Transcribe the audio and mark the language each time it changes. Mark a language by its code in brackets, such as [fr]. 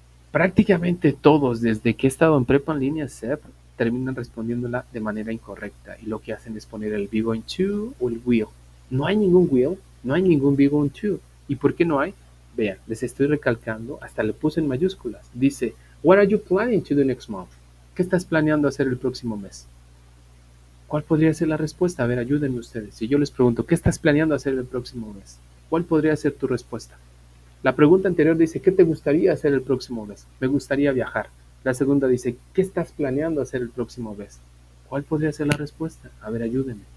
[es] Prácticamente todos, desde que he estado en prepa en línea CEP, terminan respondiéndola de manera incorrecta y lo que hacen es poner el be going to o el will. No hay ningún will, no hay ningún be going to. ¿Y por qué no hay? Vean, les estoy recalcando, hasta le puse en mayúsculas. [en] Dice, what are you planning to do next month? [es] ¿Qué estás planeando hacer el próximo mes? ¿Cuál podría ser la respuesta? A ver, ayúdenme ustedes. Si yo les pregunto, ¿qué estás planeando hacer el próximo mes? ¿Cuál podría ser tu respuesta? La pregunta anterior dice, ¿qué te gustaría hacer el próximo mes? Me gustaría viajar. La segunda dice, ¿qué estás planeando hacer el próximo mes? ¿Cuál podría ser la respuesta? A ver, ayúdenme.